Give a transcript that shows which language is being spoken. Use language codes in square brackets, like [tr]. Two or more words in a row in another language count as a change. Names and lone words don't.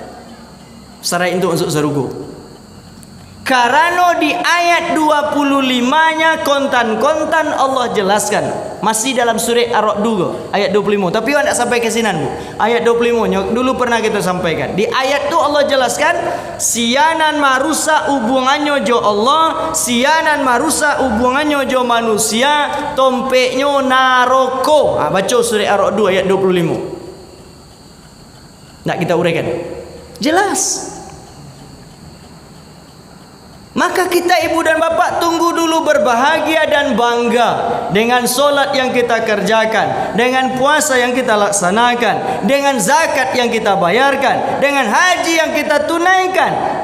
[id] Syarat untuk masuk sarugo. Karena di ayat 25-nya kontan-kontan Allah jelaskan. Masih dalam surah Ar-Ra'd juga, ayat 25. Tapi tidak sampai ke sini, Bu. Ayat 25-nya dulu pernah kita sampaikan. Di ayat itu Allah jelaskan, [min] sianan marusa hubungannya jo Allah, sianan marusa hubungannya jo manusia, tompeknya naroko. [id] Baca surah Ar-Ra'd ayat 25. Nak kita uraikan. Jelas. Maka kita ibu dan bapak tunggu dulu berbahagia dan bangga dengan solat yang kita kerjakan, dengan puasa yang kita laksanakan, dengan zakat yang kita bayarkan, dengan haji yang kita tunaikan.